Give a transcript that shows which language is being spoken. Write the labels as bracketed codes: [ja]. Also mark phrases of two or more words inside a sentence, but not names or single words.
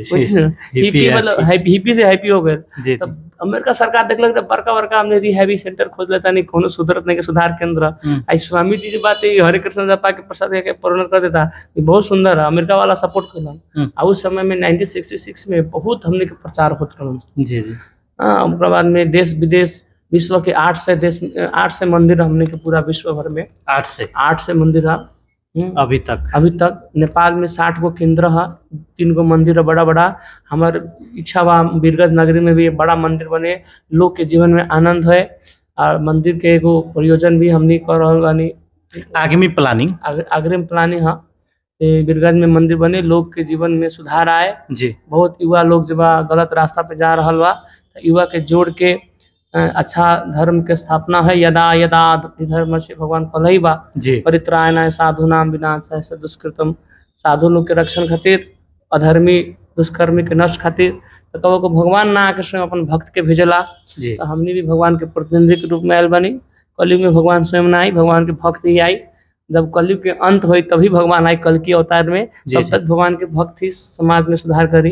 [bho] हिप्पी मतलब हिप्पी से हैप्पी हो गए। जी। तब अमेरिका सरकार देखलक तो बड़का हमने रिहैबी सेंटर खोज लेता नहीं, कोनो सुधरत नहीं के सुधार केंद्र। आई स्वामी जी की बात है हरे कृष्ण जपा के प्रसाद के परिणत कर देता, ये बहुत सुंदर है। अमेरिका वाला सपोर्ट करलन। आ उस समय में 1966 में बहुत हमने के प्रचार होत रहल। जी जी। ओकरा बाद में देश विदेश विश्व के 8 से मंदिर हमने के पूरा विश्व भर में 8 से मंदिर है अभी तक। नेपाल में 60 गो केंद्र है, 3 गो मंदिर है बड़ा बड़ा। हमार इच्छा बा वीरगंज नगरी में भी एक बड़ा मंदिर बने, लोग के जीवन में आनंद है। और मंदिर के एगो प्रयोजन भी हमनी कर रहल बानी, आगामी प्लानिंग है। वीरगंज में मंदिर बने, लोग के जीवन में सुधार आए जी। बहुत युवा लोग जब गलत रास्ता पे जा रहा बा, युवा के जोड़ के अच्छा धर्म के स्थापना है। [sa] यदा यदा धर्म [bho] से भगवान कहलई बा [sa] परित्राणाय साधुनाम विनाशाय च दुष्कृतम, [bho] साधु लोग के रक्षण खातिर, अधर्मी दुष्कर्मी के नष्ट खातिर। तो कबो को भगवान ना आके स्वयं अपन भक्त के भेजला। तो हमने भी भगवान के प्रतिनिधि के रूप में आयल बनी। कलयुग में भगवान स्वयं ना आई, भगवान के भक्त ही आई। जब कलयुग के अंत हुई तभी भगवान आई कल की अवतार में, तब तक भगवान के भक्त ही समाज में सुधार करी।